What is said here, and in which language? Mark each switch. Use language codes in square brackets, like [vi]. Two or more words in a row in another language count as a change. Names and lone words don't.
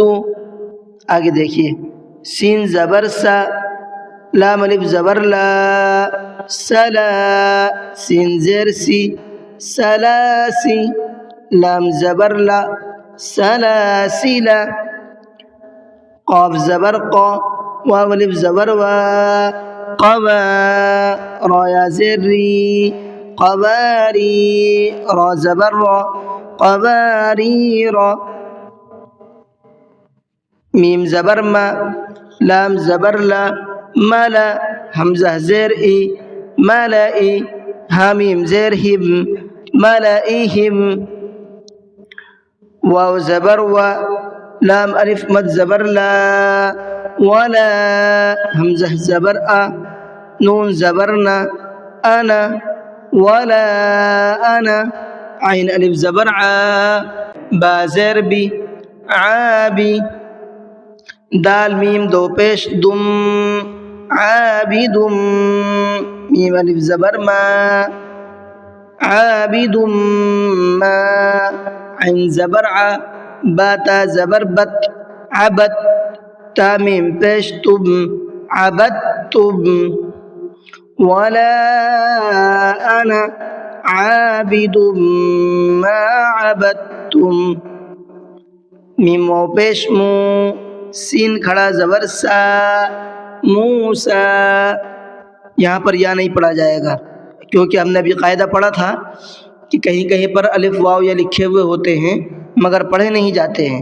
[ur] آگے دیکھیے سین زبر سا، لام الف زبر لا، سلا، سین زیر سی، سلاسی، لام زبر لا، سلاسلا، قاف زبر قا، واو الف زبر وا، قوا، را یا زیر ری، قواری، را زبر را، قواری را، میم زبر ما، لام زبر لا، ملا، حمزہ زیر ای، ملائی، حامیم زیر ہم، ملائہم، واو زبر و، لام الف مد زبر لا، ولا حمزہ زبر آ نون زبر نا [ar] انا ولا انا [ur] عین الف زبر ع با زیر بی عابی دال میم دو پیش دم عابدم میم الف زبر ما عابد ما عین زبر ع با تا زبر بت عبد تا میم پیش تم عبدتم [ar] ولا انا عابد ما عبدتم [ur] میم واو پیش مو سین کھڑا زبر سا موسا یہاں پر یا نہیں پڑھا جائے گا کیونکہ ہم نے ابھی قاعدہ پڑھا تھا کہ کہیں کہیں پر الف واو یا لکھے ہوئے ہوتے ہیں مگر پڑھے نہیں جاتے ہیں.